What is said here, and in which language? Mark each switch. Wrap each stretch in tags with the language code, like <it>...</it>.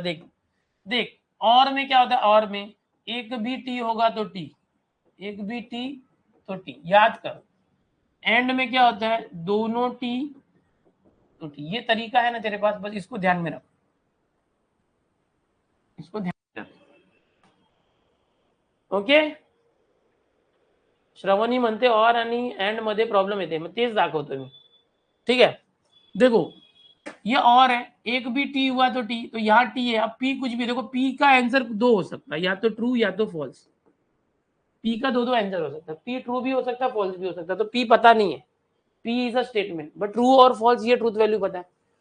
<hi>देख देख, और में क्या होता है, और में एक भी टी होगा तो टी, एक भी टी तो टी, याद कर। एंड में क्या होता है, दोनों टी तो टी। ये तरीका है ना तेरे पास, बस इसको ध्यान में रख, इसको ध्यान में रख।</hi> <mr>ओके, श्रवणी म्हणते और आणि एंड मध्ये प्रॉब्लेम येते, मग तेच दाखवतो मी।</mr> <hi>ठीक है, देखो ये और है, एक भी टी हुआ तो टी, तो यहाँ टी है। अब पी कुछ भी, देखो पी का आंसर दो हो सकता है, या तो ट्रू या तो फॉल्स। पी का दो आंसर हो सकता है, पी ट्रू भी हो सकता है, फॉल्स भी हो सकता है। तो पी पता नहीं है,</hi> <en>P is a statement,</en> <hi>but true और फॉल्स ये ट्रूथ वैल्यू पता है।</hi>